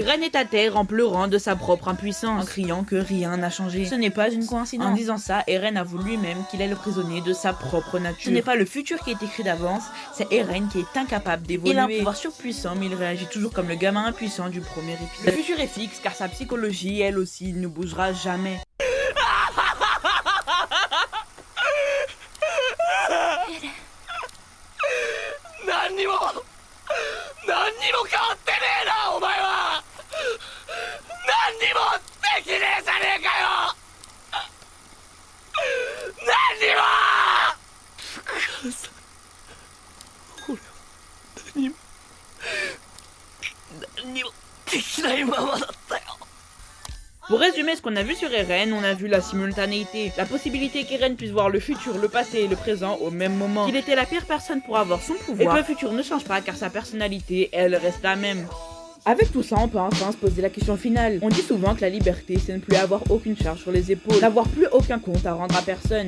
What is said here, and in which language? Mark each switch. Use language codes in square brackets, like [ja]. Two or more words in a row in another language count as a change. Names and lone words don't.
[fr] Eren est à terre en pleurant de sa propre impuissance, en criant que rien n'a changé. Ce n'est pas une coïncidence. En disant ça, Eren avoue lui-même qu'il est le prisonnier de sa propre nature. Ce n'est pas le futur qui est écrit d'avance, c'est Eren qui est incapable d'évoluer. Il a un pouvoir surpuissant, mais il réagit toujours comme le gamin impuissant du premier épisode. Le futur est fixe, car sa psychologie, elle aussi, ne bougera jamais. [ja] 何にも変わってねえなお前は。何にもできねえじゃねえかよ。何にも。母さん、俺は何にもできないままだったよ。 [fr] Pour résumer ce qu'on a vu sur Eren, on a vu la simultanéité, la possibilité qu'Eren puisse voir le futur, le passé et le présent au même moment, qu'il était la pire personne pour avoir son pouvoir, et que le futur ne change pas car sa personnalité, elle, reste la même. Avec tout ça, on peut enfin se poser la question finale. On dit souvent que la liberté, c'est ne plus avoir aucune charge sur les épaules, n'avoir plus aucun compte à rendre à personne.